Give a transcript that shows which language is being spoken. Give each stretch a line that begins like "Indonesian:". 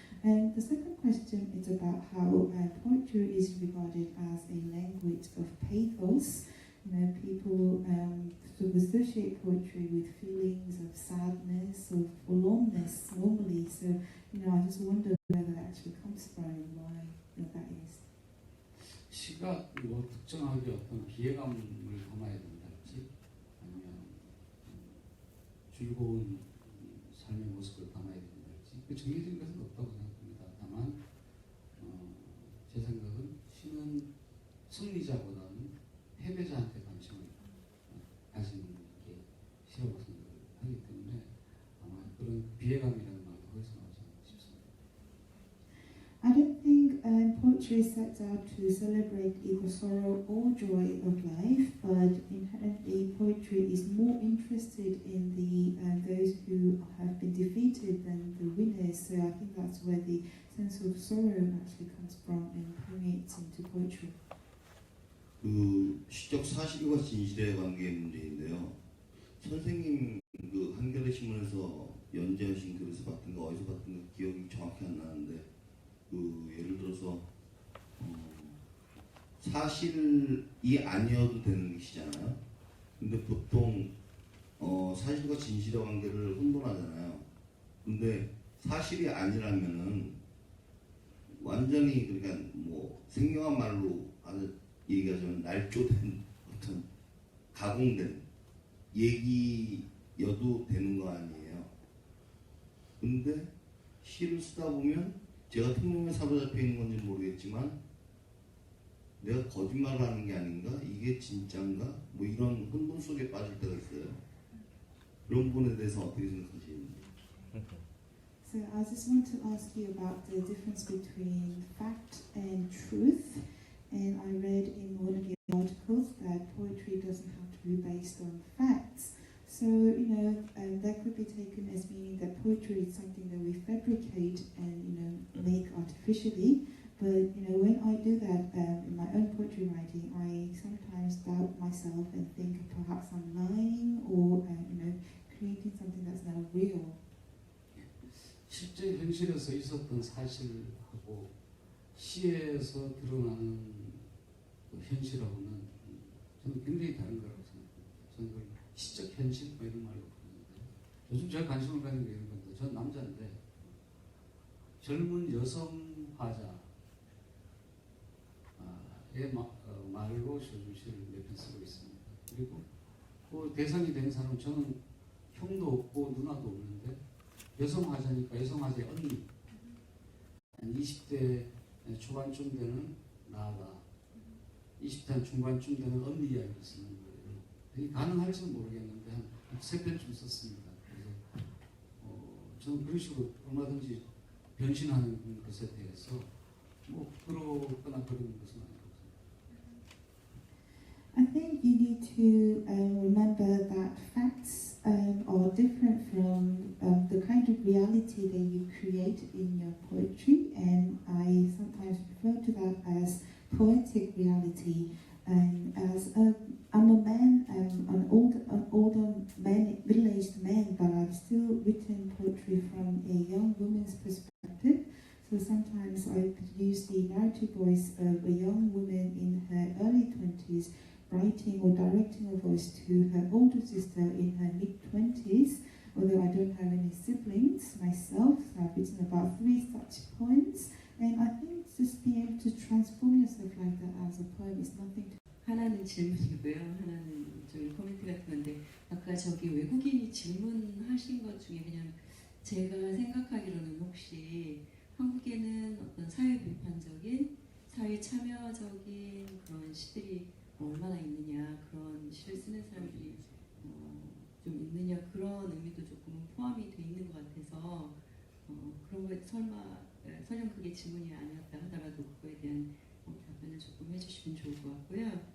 English: And the second question is about how poetry is regarded as a language of pathos. People sort of associate poetry with feelings of sadness, of forlornness normally. So, I just wonder where that actually comes from and why that is.
Korean: 시가 뭐 특정하게 어떤 비애감을 담아야 된다든지 아니면 즐거운 삶의 모습을 담아야 된다든지 그 정해진 것은 없다고 생각합니다. 다만 제 생각은 시는 승리자보다는 패배자한테 관심을 가지는 게 시라고 생각을 하기 때문에 아마 그런 비애감이라는 말이 거기서 나오지 않나 싶습니다.
English: I don't think poetry sets out to celebrate either sorrow or joy of life, but inherently poetry is more interested in those who have been defeated than the winners. So I think that's where the sense of sorrow actually comes from and permeates into poetry.
Korean: 그 시적 사실과 진실의 관계의 문제인데요. 선생님 그 한겨레 신문에서 연재하신 글에서 봤던 거 어디서 봤던 거 기억이 정확히 안 나는데 그 예를 들어서 사실이 아니어도 되는 것이잖아요. 근데 보통 사실과 진실의 관계를 혼돈하잖아요. 근데 사실이 아니라면은 완전히 그러니까 뭐 생경한 말로 얘기하자면 날조된 어떤 가공된 얘기여도 되는 거 아니에요. 근데 시를 쓰다 보면 제가 통념에 사로잡혀 있는 건지 모르겠지만 내가 거짓말을 하는 게 아닌가? 이게 진짠가? 뭐 이런 혼돈 속에 빠질 때가 있어요. 그런 부분에 대해서 어떻게 생각하시는지.
English: So I just want to ask you about the difference between fact and truth. And I read in one of the articles that poetry doesn't have to be based on facts. So, that could be taken as meaning that poetry is something that we fabricate and, make artificially. But, when I do that in my own poetry writing, I sometimes doubt myself and think perhaps I'm lying or, creating something that's not real.
Korean: 실제 현실에서 있었던 사실하고 시에서 드러나는 현실하고는 저는 굉장히 다른 거라고 생각합니다. 저는 그걸 시적 현실 뭐 이런 말로 부르는데 요즘 제가 관심을 가진 게 이런 건데 저는 남자인데 젊은 여성 화자의 말로 시를 몇 편 쓰고 있습니다. 그리고 그 대상이 된 사람은 저는 형도 없고 누나도 없는데 여성 화자니까 여성 화자의 언니 한 20대 초반쯤 되는 나가 20대 중반쯤 되는 언니 이야기를 쓰는 거예요. 이게 가능할지는 모르겠는데 한 3편쯤 썼습니다. 그래서 저는 그런 식으로 얼마든지 변신하는 것에 대해서 뭐 부끄럽거나 그런 것은 아니라고 생각합니다.
English: I think you need to remember that facts are different from the kind of reality that you create in your poetry, and I sometimes refer to that as poetic reality. And as I'm a man, an older man, middle-aged man, but I've still written poetry from a young woman's perspective. So sometimes I could use the narrative voice of a young woman in her early 20s writing or directing a voice to her older sister in her mid-20s, although I don't have any siblings myself. So I've written about 3 such poems, and I think just being able to transform yourself like that as a poem is nothing to.
Korean: 하나는 질문이고요. 하나는 좀 코멘트 같은 건데 아까 저기 외국인이 질문하신 것 중에 그냥 제가 생각하기로는 혹시 한국에는 어떤 사회 비판적인, 사회 참여적인 그런 시들이 얼마나 있느냐, 그런 시를 쓰는 사람들이 좀 있느냐, 그런 의미도 조금 포함이 돼 있는 것 같아서 그런 거에 설령 그게 질문이 아니었다 하더라도 그거에 대한 답변을 조금 해주시면 좋을 것 같고요.